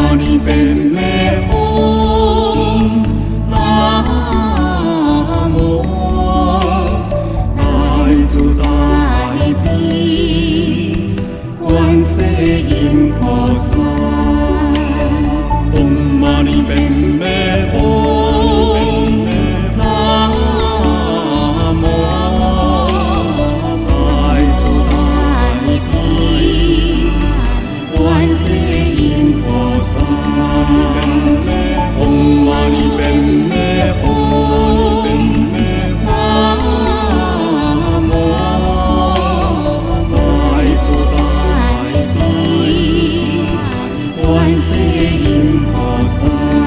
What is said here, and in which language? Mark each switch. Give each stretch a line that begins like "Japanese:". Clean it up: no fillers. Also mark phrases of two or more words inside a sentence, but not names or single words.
Thai: เป็นแม่องค์นาโม
Chinese: 大主大悲观世音菩萨
Thai: องค์มานีเป็นแม่องค์นาโม
Chinese: 大主大悲观世音菩萨
Thai: องค์มานีเป็นแม่องค์นาโม
Chinese: 大主大悲观世音菩萨